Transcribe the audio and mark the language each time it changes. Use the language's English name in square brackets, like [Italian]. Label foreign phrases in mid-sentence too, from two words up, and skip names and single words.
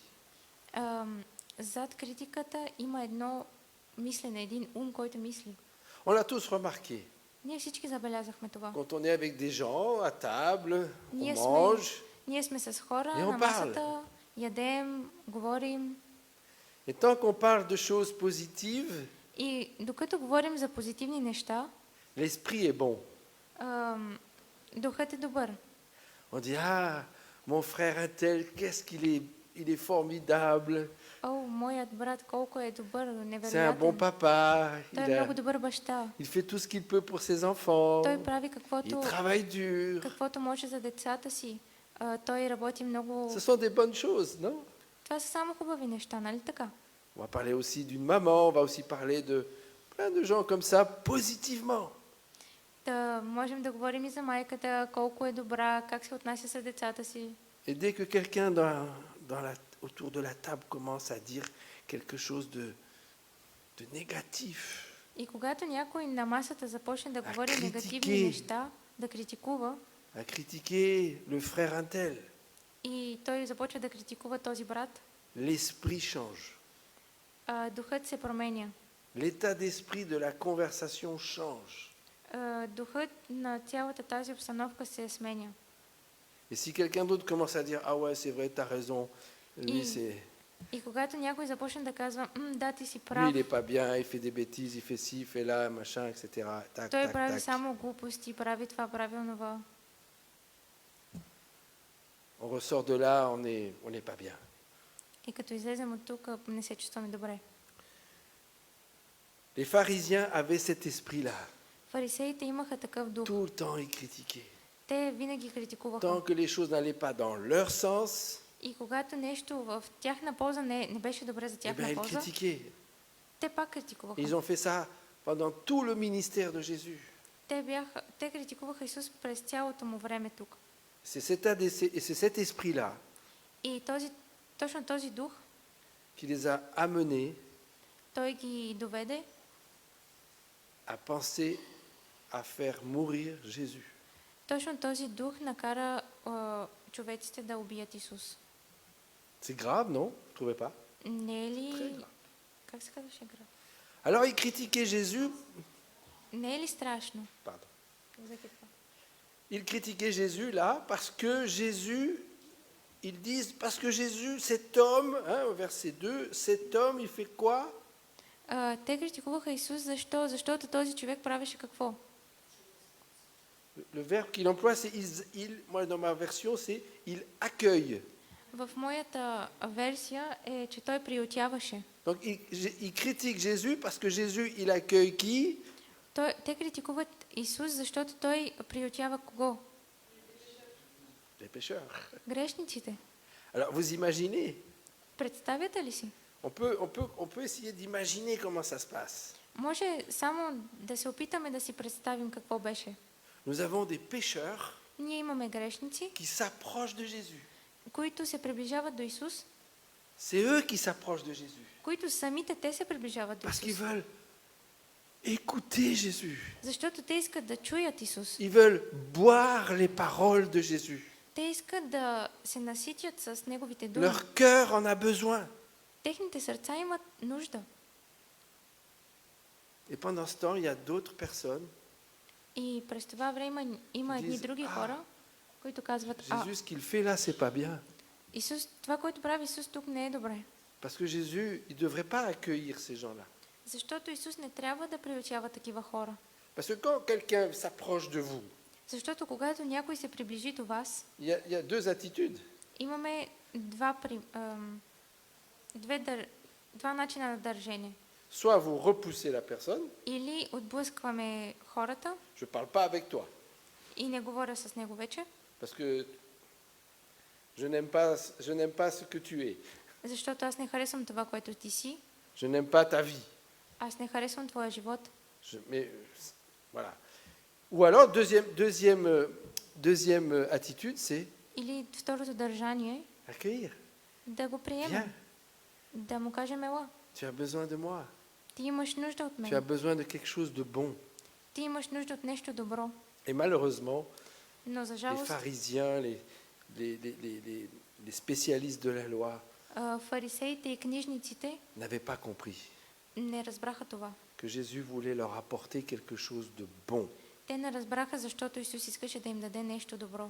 [Bulgarian] Зад критиката има едно мислене, един ум, който мисли. [French] On l'a tous remarqué. [Bulgarian] Ние всички забелязахме това. [French] Quand on est avec des gens à table, on [Bulgarian] Ние [French] mange, [Bulgarian] Ние сме с хора [French] Et on [Bulgarian] на масата, ядем, говорим. [French] et tant qu'on parle de choses positives, [Bulgarian] И докато говорим за позитивни неща, [French] l'esprit est bon. [Bulgarian] духът е добър. [French] On dit, ah, mon frère un tel, qu'est-ce il est formidable, [Bulgarian] О, моят брат колко е добър, [French] c'est un bon [Bulgarian] невероятен. [French] papa, [Bulgarian] Той е много добър баща. [French] il fait tout ce qu'il peut pour ses enfants, [Bulgarian] Той прави [French] il [Bulgarian] каквото [French] travaille dur. [Bulgarian] каквото може за децата си. Той работи много. [French] Ce sont des bonnes choses, non? [Bulgarian] Това са само хубави неща, нали така? [French] On va parler aussi d'une maman, on va aussi parler de plein de gens comme ça, positivement. [Bulgarian] Да можем да говорим и за майката, колко е добра, как се отнася с децата си. [French] Et dès que quelqu'un autour de la table commence à dire quelque chose de négatif, [Bulgarian] И когато някой на масата започне да говори критики. негативни неща, да критикува, [French] à critiquer le frère un tel, [Bulgarian] и той започва да критикува този брат, [French] l'esprit change. [Bulgarian] Духът се променя. [French] L'état d'esprit de la conversation change. [Bulgarian] Духът на цялата тази обстановка се сменя. [French] Et si quelqu'un d'autre commence à dire, ah ouais, c'est vrai, t'as raison, lui, [Bulgarian] И И когато някой започне да казва, да, ти си [French] Lui, [Bulgarian] прав, [French] il est pas bien, il fait des bêtises, il fait ci, il fait là, machin, etc. Tac, [Bulgarian] той [French] tac, [Bulgarian] прави [French] tac. [Bulgarian] само глупости, прави това, прави онова. [French] On ressort de là, on n'est pas bien. [Bulgarian] И като излезем от тук, не се чувстваме добре. [French] Les pharisiens avaient cet esprit-là. [Bulgarian] Фарисеите имаха такъв дух. [French] Tout le temps, ils critiquaient. [Bulgarian] Те винаги критикуваха. [French] Tant que les choses n'allaient pas dans leur sens, [Bulgarian] И когато нещо в тяхна полза не беше добре за eh тяхна [French] ben, ils [Bulgarian] полза, [French] critiquaient. [Bulgarian] те пак критикуваха. [French] Ils ont fait ça pendant tout le ministère de Jésus. [Bulgarian] Те критикуваха Исус през цялото му време тук. [French] C'est cet esprit-là [Bulgarian] И точно този дух, [French] qui les a amenés [Bulgarian] той ги доведе [French] à penser à faire mourir Jésus. [Bulgarian] Точно този дух накара човеците да убият Исус. [French] C'est grave, non? Vous ne trouvez pas? [Bulgarian] Не е [French] Très [Bulgarian] ли... [French] grave. [Bulgarian] Как се казваше град? [French] Alors ils critiquaient Jésus. [Bulgarian] Не е ли страшно? [French] Pardon. [Bulgarian] За какво? [French] Ils critiquaient Jésus là parce que Jésus, ils disent, parce que Jésus, cet homme, hein, au verset 2, cet homme, il fait quoi? [Bulgarian] Те критикуваха Исус. Защо? Защото този човек правеше какво? [French] Le verbe qu'il emploie, c'est moi dans ma version, c'est il accueille. [Bulgarian] В моята версия е, че той приютяваше. [French] Donc il critique Jésus parce que Jésus, il accueille qui? [Bulgarian] Те критикуват Исус, защото той приютява кого? [French] Les pécheurs. [Bulgarian] Грешниците. [French] Alors vous imaginez, [Bulgarian] Представяте ли си? [French] on peut essayer d'imaginer comment ça se passe. [Bulgarian] Може само да се опитаме да си представим какво беше. [French] Nous avons des pécheurs [Bulgarian] Ние имаме грешници, [French] qui s'approchent de Jésus. [Bulgarian] които се приближават до Исус, [French] C'est eux qui s'approchent de Jésus. [Bulgarian] които самите те се приближават до [French] Parce qu'ils [Bulgarian] Исус. [French] veulent écouter Jésus. [Bulgarian] Защото те искат да чуят Исус. [French] Ils veulent boire les paroles de Jésus. [Bulgarian] Те искат да се наситят с Неговите думи. [French] Leur cœur en a besoin. [Bulgarian] Техните сърца имат нужда. [French] Et pendant ce temps, il y a d'autres personnes. [Bulgarian] И през това време има едни [French] Disent, [Bulgarian] други хора, които казват, [French] Jésus, ce qu'il fait là, c'est pas bien. [Bulgarian] Исус, това, което прави Исус тук не е добре. [French] Parce que Jésus, il ne devrait pas accueillir ces gens-là. [Bulgarian] Защото Исус не трябва да приютява такива хора. [French] Parce que quand quelqu'un s'approche de vous, [Bulgarian] Защото когато някой се приближи до вас, [French] il y a deux attitudes. [Bulgarian] имаме два начина на държение. [French] Soit vous repoussez la personne, [Bulgarian] Или отблъскваме хората [French] je ne parle pas avec toi, [Bulgarian] и не говоря с него вече, [French] parce que je n'aime pas ce que tu es. [Bulgarian] защото аз не харесвам това, което ти си, [French] Je n'aime pas ta vie. [Bulgarian] аз не харесвам твоя живот. [French] Mais, voilà. Ou alors, deuxième attitude, c'est [Bulgarian] Или второто държание, [French] accueillir. [Bulgarian] да го [French] Viens, [Bulgarian] приемем, да му кажем ела. [French] tu as besoin de moi. [Bulgarian] Ти имаш нужда от [French] Tu as [Bulgarian] мен. [French] besoin de quelque chose de bon. [Bulgarian] Ти имаш нужда от нещо добро. [French] Et malheureusement, [Bulgarian] Но за [French] les [Bulgarian] жалост, [French] pharisiens, les spécialistes de la loi [Bulgarian] фарисеите и книжниците [French] n'avaient pas compris [Bulgarian] не разбраха това. [French] que Jésus voulait leur apporter quelque chose de bon. [Bulgarian] Те не разбраха, защото Исус искаше да им даде нещо добро.